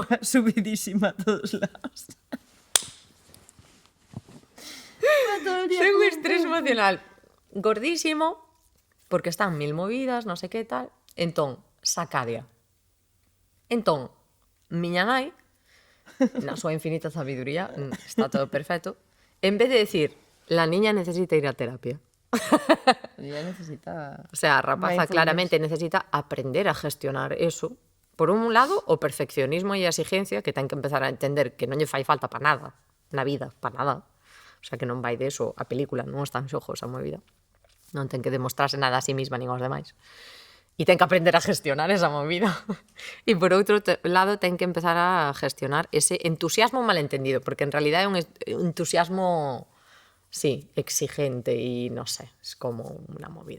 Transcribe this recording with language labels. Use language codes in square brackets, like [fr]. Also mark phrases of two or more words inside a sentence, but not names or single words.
[es] va subidísima a todos lados. [gl] Ten un estrés emocional gordísimo porque están mil movidas, non sei que tal. Entón, sacadia. Entón, miña nai, na súa infinita sabiduría, está todo perfecto, [es] en vez de decir, la niña necesita ir a terapia. Ella necesita... O sea, [gl] a rapaza mindfulness. [es] claramente necesita aprender a gestionar eso. [gl] Por un lado, o perfeccionismo e a exigencia, que ten que empezar a entender que non lle fai falta para nada na vida, para nada. [es] O sea, [gl] que non vai de eso a película, non está en xogo esa movida. Non ten que demostrarse nada [es] a sí misma [gl] nin aos demais. E ten que aprender a gestionar esa movida. E por outro lado, ten que empezar a gestionar ese entusiasmo malentendido, porque [es] en realidad [gl] é un entusiasmo, sí, exigente e non sé, [es] es como [gl] unha movida.